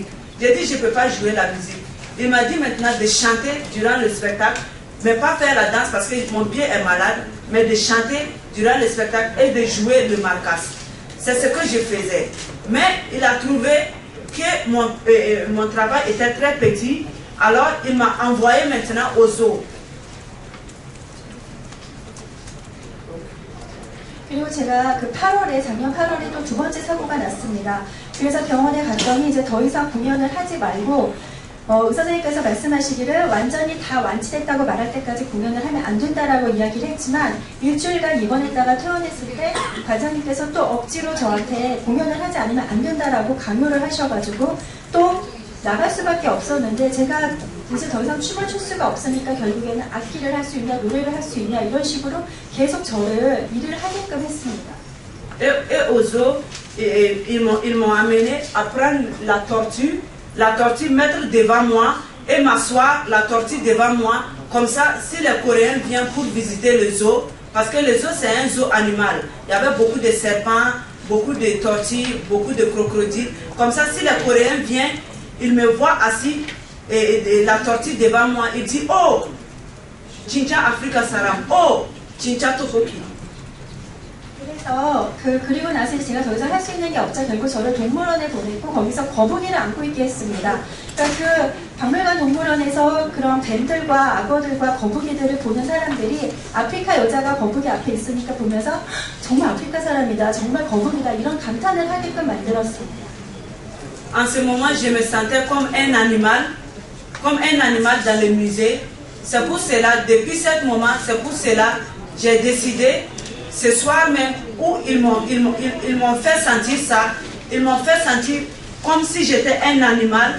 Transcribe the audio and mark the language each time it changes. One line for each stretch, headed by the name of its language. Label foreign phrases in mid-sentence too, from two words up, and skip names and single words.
French: J'ai dit je ne peux pas jouer la musique. Il m'a dit maintenant de chanter durant le spectacle, mais pas faire la danse parce que mon pied est malade, mais de chanter durant le spectacle et de jouer le marcasse. C'est ce que je faisais. Mais il a trouvé que mon travail était très petit, alors il m'a envoyé maintenant au zoo.
Korean: 그리고 제가 작년 8월에 또 두 번째 사고가 났습니다. 그래서 병원에 갔더니 이제 더 이상 공연을 하지 말고 의사 선생님께서 말씀하시기를 완전히 다 완치됐다고 말할 때까지 공연을 하면 안 된다라고 이야기를 했지만 일주일간 입원했다가 퇴원했을 때 과장님께서 또 억지로 저한테 공연을 하지 않으면 안 된다라고 강요를 하셔가지고 또 나갈 수밖에 없었는데 제가 이제 더 이상 춤을 출 수가 없으니까 결국에는 악기를 할 수 있냐 노래를 할 수 있냐 이런 식으로 계속 저를 일을 하게끔 했습니다.
French: Et aux zoo, ils m'ont amené à prendre la tortue, mettre devant moi et m'asseoir la tortue devant moi. Comme ça, si les Coréens viennent pour visiter le zoo, parce que le zoo c'est un zoo animal, il y avait beaucoup de serpents, beaucoup de tortues, beaucoup de crocodiles. Comme ça, si les Coréens viennent, ils me voient assis et la tortue devant moi, il dit oh,
Korean: 진짜 아프리카 사람,
French: oh,
Korean: 진짜 거북이. 그래서 그리고 나서 제가 더 이상 할 수 있는 게 없자 결국 저를 동물원에 보냈고 거기서 거북이를 안고 있게 했습니다. 그러니까 그 박물관 동물원에서 그런 뱀들과 악어들과 거북이들을 보는 사람들이 아프리카 여자가 거북이 앞에 있으니까 보면서 정말 아프리카 사람이다, 정말 거북이다 이런 감탄을 하게끔 만들었습니다.
French: En ce moment, je me sentais comme un animal dans le musée. C'est pour cela, depuis ce moment, c'est pour cela, j'ai décidé, ce soir même, où ils m'ont fait sentir ça, ils m'ont fait sentir comme si j'étais un animal.